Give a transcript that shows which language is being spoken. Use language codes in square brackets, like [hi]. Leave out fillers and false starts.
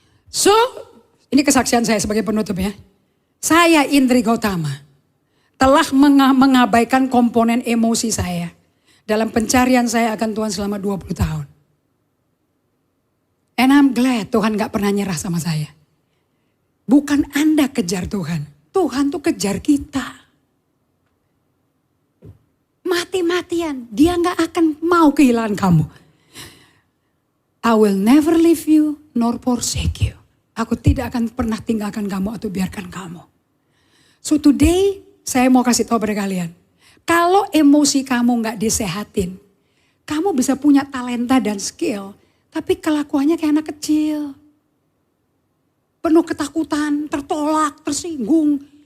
[id] So, ini kesaksian saya sebagai penutup ya. Saya Indri Gautama telah mengabaikan komponen emosi saya dalam pencarian saya akan Tuhan selama 20 tahun. [en] And I'm glad [id] Tuhan gak pernah nyerah sama saya. Bukan Anda kejar Tuhan. Tuhan tuh kejar kita. Mati-matian. Dia gak akan mau kehilangan kamu. [en] I will never leave you nor forsake you. [id] Aku tidak akan pernah tinggalkan kamu atau biarkan kamu. [en] So today [id] saya mau kasih tahu pada kalian. Kalau emosi kamu gak disehatin. Kamu bisa punya talenta dan skill. Tapi kelakuannya kayak anak kecil. Penuh ketakutan, tertolak, tersinggung.